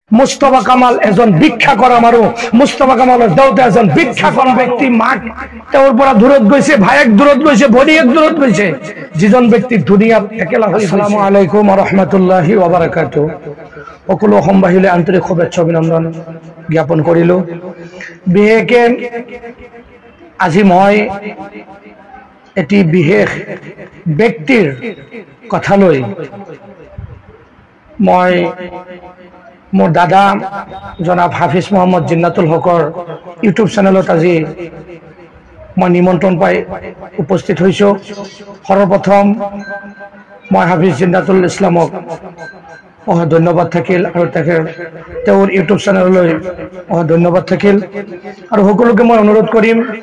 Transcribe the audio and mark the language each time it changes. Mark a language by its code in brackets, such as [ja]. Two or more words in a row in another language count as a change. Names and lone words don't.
[as] মুস্তাফা কামাল এজন ভিক্ষা কৰা মানুহ মুস্তাফা কামালৰ দেউতা এজন ভিক্ষা কৰা ব্যক্তি মাক তেওঁৰ পৰা দূৰত গৈছে ভাইক দূৰত গৈছে ভনীয়েক দূৰত গৈছে যিজন ব্যক্তি দুনিয়াত একেলা হৈ [ar] السلام عليكم ورحمة الله وبركاته [as] সকলো অসমবাসীলৈ আন্তৰিক শুভেচ্ছা অভিনন্দন জ্ঞাপন কৰিলো বিশেষকৈ আজি মই এটি বিশেষ ব্যক্তিৰ কথা লৈ মই মোৰ দাদা জনাব হাফিজ মোহাম্মদ জিন্নাতুল হকৰ ইউটিউব চেনেলত আজি মই নিমন্ত্ৰণ পাই উপস্থিত হৈছোঁ সৰ্বপ্ৰথম মই হাফিজ জিন্নাতুল ইছলামক ধন্যবাদ থাকিল আৰু তেওঁৰ ইউটিউব চেনেললৈ ধন্যবাদ থাকিল আৰু সকলোকে মই অনুৰোধ কৰিম